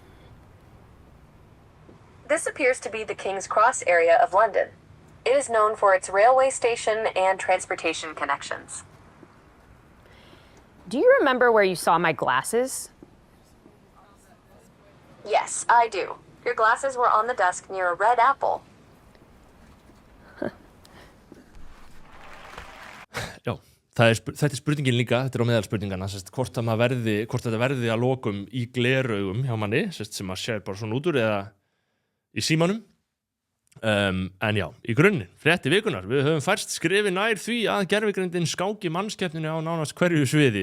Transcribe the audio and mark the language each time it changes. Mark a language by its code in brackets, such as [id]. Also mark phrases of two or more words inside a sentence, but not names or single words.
[en] This appears to be the King's Cross area of London. It is known for its railway station and transportation connections. Do you remember where you saw my glasses? Yes, I do. Your glasses were on the desk near a red apple. [is] Já, þetta spurningin líka, þetta á meðal spurningana, hvort þetta verði að lokum í gleraugum hjá manni, sem að sér bara svona út úr eða í símanum. En já, í grunninn, frétti vikunar, við höfum færst skrifi nær því að gervigreindin skáki mannskeppninni á nánast hverju sviði.